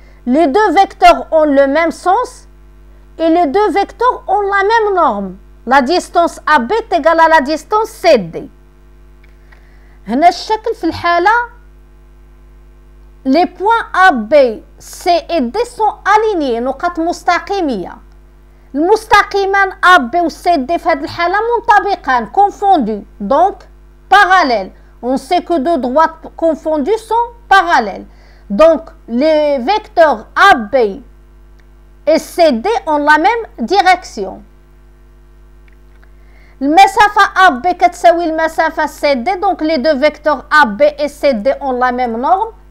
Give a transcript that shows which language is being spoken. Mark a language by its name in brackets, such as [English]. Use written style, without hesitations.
[French] Les deux vecteurs ont le même sens et les deux vecteurs ont la même norme. La distance AB est égale à la distance CD. [Arabic] هنا الشكل في الحالة [French] les points AB, C et D sont alignés [Arabic] نقط مستقيمية. المستقيمان AB و CD في هذه الحالة منطبقان [French] confondus donc parallèles. On sait que deux droites confondues sont parallèles. Donc les vecteurs AB et CD ont la même direction. [Arabic] المسافة AB كتساوي المسافة CD, [French] donc les deux vecteurs AB et CD ont la même norme.